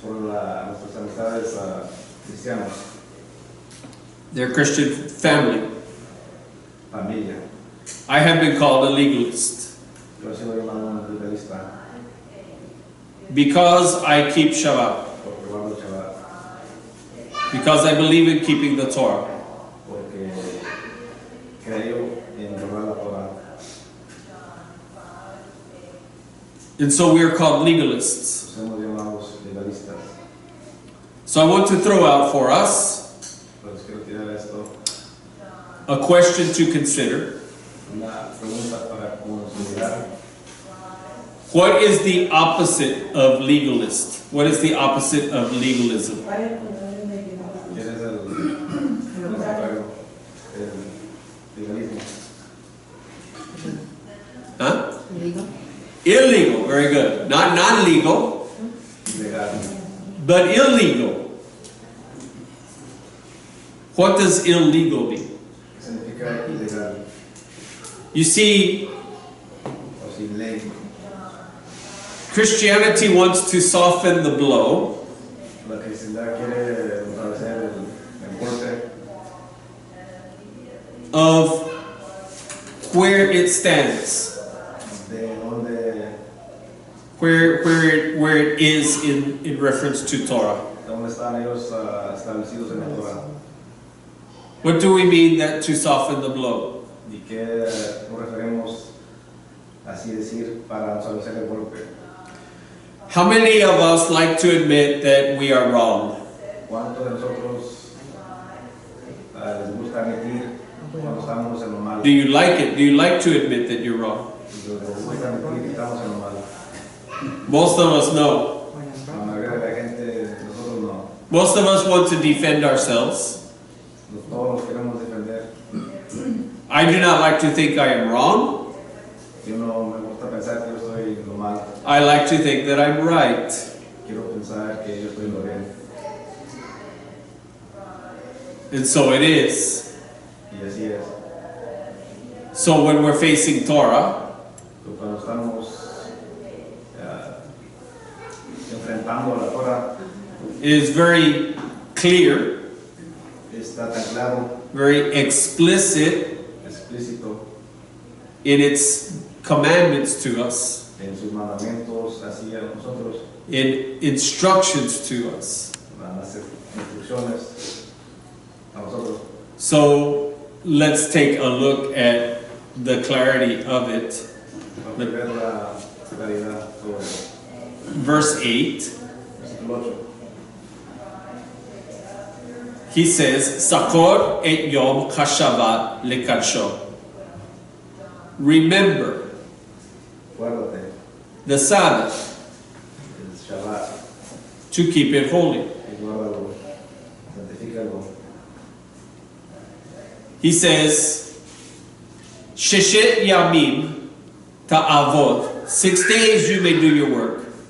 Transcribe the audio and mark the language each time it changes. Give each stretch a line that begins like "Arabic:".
Spanish: por nuestras amistades cristianos,
English: their Christian family.
Spanish: familia.
English: I have been called a legalist
Spanish: Yo he sido llamado un legalista
English: because I keep Shabbat,
Spanish: porque guardo el Shabbat,
English: because I believe in keeping the Torah.
Spanish: porque creo en guardar la Torah.
English: And so we are called legalists.
Spanish: Somos llamados legalistas.
English: So I want to throw out for us
Spanish: Entonces quiero tirar esto,
English: a question to consider.
Spanish: una pregunta para considerar.
English: What is the opposite of legalist? What is the opposite of legalism?
Spanish: ¿Quién es el contrario? El legalismo.
English: Huh? Illegal, very good. Not non-legal,
Spanish: Legal.
English: but illegal. What does illegal mean?
Spanish: ¿Qué significa ilegal?
English: You see,
Spanish: O sin ley.
English: Christianity wants to soften the blow
Spanish: La cristiandad quiere fortalecer el golpe
English: of where it stands,
Spanish: de donde,
English: where it is in reference to Torah.
Spanish: donde están ellos establecidos en la Torah.
English: What do we mean that to soften the blow?
Spanish: ¿Y qué nos referimos, así decir, para establecer el golpe?
English: How many of us like to admit that we are wrong?
Spanish: ¿Cuántos de nosotros les gusta admitir cuando estamos en lo malo?
English: Do you like it? Do you like to admit that you're wrong?
Spanish: Les gusta admitir que estamos en lo malo.
English: Most of us know.
Spanish: La mayoría de la gente, nosotros no.
English: Most of us want to defend ourselves.
Spanish: Todos nos queremos defender.
English: I do not like to think I am wrong.
Spanish: Yo no me gusta pensar que yo estoy en lo malo.
English: I like to think that I'm right.
Spanish: Quiero pensar que yo estoy en lo bien.
English: And so it is.
Spanish: Y así es.
English: So when we're facing Torah,
Spanish: Pero cuando estamos enfrentando a la Torah,
English: it is very clear,
Spanish: está tan claro,
English: very explicit
Spanish: explícito
English: in its commandments to us,
Spanish: en sus mandamientos hacia nosotros,
English: in instructions to us.
Spanish: en las instrucciones a nosotros.
English: So let's take a look at the clarity of it.
Spanish: Para ver la claridad sobre
English: Verse 8,
Spanish: versículo 8.
English: he says,
Hebrew: Sakor et Yom Hashavat lekadsho.
English: Remember
Spanish: Guárdate
English: the Sabbath
Spanish: el Shabbat
English: to keep it holy.
Spanish: y guárdalo, santifícalo.
English: He says,
Hebrew: Sheshet Yamim Ta'avot.
Spanish: 6 days you may do your work.